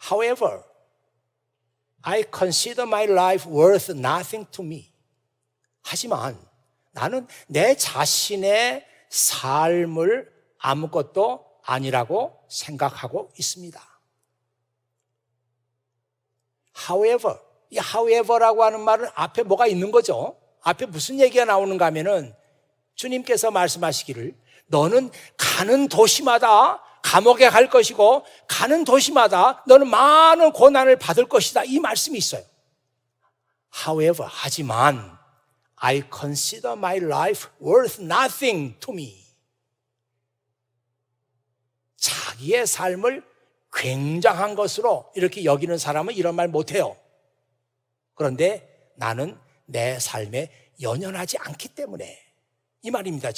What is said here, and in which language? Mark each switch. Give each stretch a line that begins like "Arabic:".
English: However, I consider my life worth nothing to me.
Korean: 하지만 나는 내 자신의 삶을 아무것도 아니라고 생각하고 있습니다. However, 이 however라고 하는 말은 앞에 뭐가 있는 거죠? 앞에 무슨 얘기가 나오는가 하면은 주님께서 말씀하시기를 너는 가는 도시마다 감옥에 갈 것이고 가는 도시마다 너는 많은 고난을 받을 것이다. 이 말씀이 있어요.
English: However, 하지만 I consider my life worth nothing to me.
Korean: 자기의 삶을 굉장한 것으로 이렇게 여기는 사람은 이런 말 못해요. 그런데 나는 내 삶에 연연하지 않기 때문에 이 말입니다.